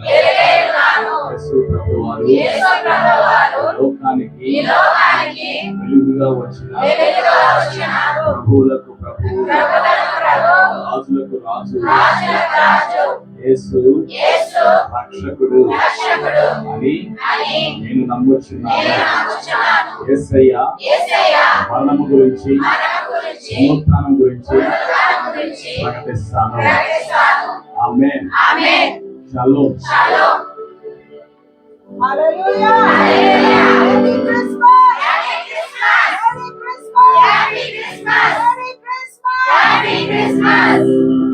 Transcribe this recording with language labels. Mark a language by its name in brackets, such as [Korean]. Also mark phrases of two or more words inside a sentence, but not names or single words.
[Telugu] యేసు ప్రభువారు లోకానికి వెలుగుగా వచ్చిన ప్రభువులకు ప్రభువు, రాజులకు రాజు, యేసు రక్షకుడు అని నేను నమ్ముచున్నాను. యేసయ్య మరణము గురించి పునరుత్థానం గురించి ప్రకటిస్తాను. ఆమేన్. షలోమ్. [English] Hallelujah. Merry Christmas. Merry Christmas. Merry Christmas. Merry Christmas. Merry Christmas.